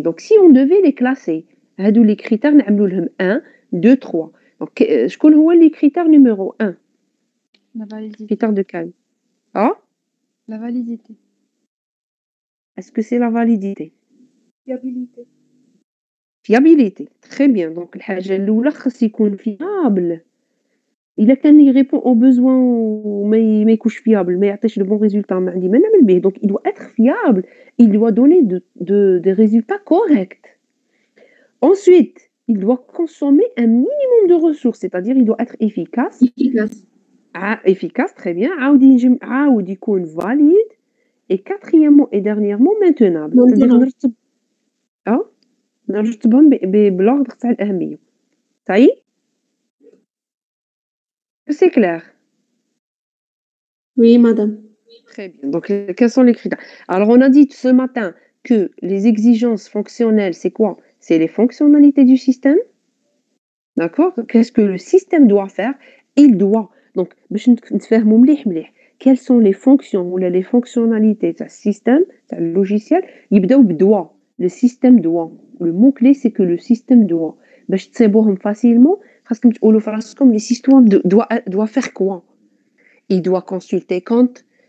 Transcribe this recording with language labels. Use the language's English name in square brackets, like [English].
[French] Donc, si on devait les classer, [Arabic] هادو [French] les critères [Arabic] نعملوا لهم [French] 1, 2, 3. Donc, [Arabic] شكون هو [French] les critères numéro 1? La validité. Critère de qualité. Ah? La validité. Est-ce que c'est la validité? Fiabilité. Fiabilité. Très bien. [Arabic] Donc, الحاجة الأولى خاص يكون fiable. إلا كان يريبون [French] aux besoins [Arabic] وما يكونش fiable, ما يعطيش [French] de bons résultats, [Arabic] ما عندي ما نعمل به. [French] Donc il doit être fiable, il doit donner des résultats corrects. Ensuite, il doit consommer un minimum de ressources, c'est-à-dire il doit être efficace. Efficace. Efficace, très bien. [Arabic] عاود يكون valide. [French] Et quatrièmement et dernièrement maintenable. [Arabic] C'est-à-dire نرتبهم بالordre تاع الأهمية. [French] Ça y est? C'est clair. Oui, madame. Très bien. Donc, quels sont les critères? Alors, on a dit ce matin que les exigences fonctionnelles, c'est quoi? C'est les fonctionnalités du système. D'accord? Qu'est-ce que le système doit faire? Il doit. [Arabic] Donc, باش نتفاهموا مليح مليح. [French] Quelles sont les fonctions ou les fonctionnalités تاع système, تاع le logiciel? [Arabic] يبداو بدوا. [French] Le système doit. Le mot-clé, c'est que le système doit. [Arabic] باش تصيبوهم [French] facilement, [Arabic] خاصكم تقولوا في راسكم [French] le système doit faire quoi? Il doit consulter compte,